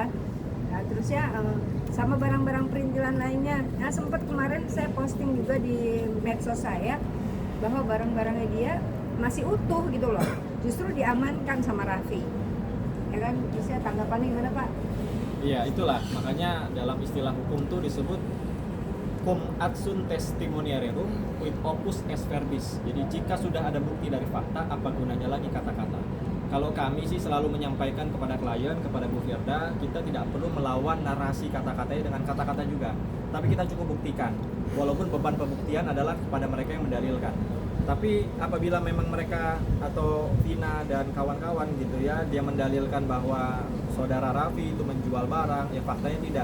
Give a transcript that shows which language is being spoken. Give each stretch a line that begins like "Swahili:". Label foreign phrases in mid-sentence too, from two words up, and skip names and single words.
Indonesian: Nah, terusnya sama barang-barang perintilan lainnya. Nah sempat kemarin saya posting juga di medsos saya bahwa barang-barangnya dia masih utuh gitu loh, justru diamankan sama Raffi ya kan. Terusnya tanggapannya gimana Pak? Iya itulah, makanya dalam istilah hukum tuh disebut
Latin: cum adsun testimoniarum quid opus est verbis.
Indonesian: Jadi jika sudah ada bukti dari fakta, apa gunanya lagi kata-kata? Kalau kami sih selalu menyampaikan kepada klien, kepada Bu Firda, kita tidak perlu melawan narasi kata-katanya dengan kata-kata juga. Tapi kita cukup buktikan. Walaupun beban pembuktian adalah kepada mereka yang mendalilkan. Tapi apabila memang mereka atau Vina dan kawan-kawan gitu ya, dia mendalilkan bahwa saudara Raffi itu menjual barang, ya faktanya tidak.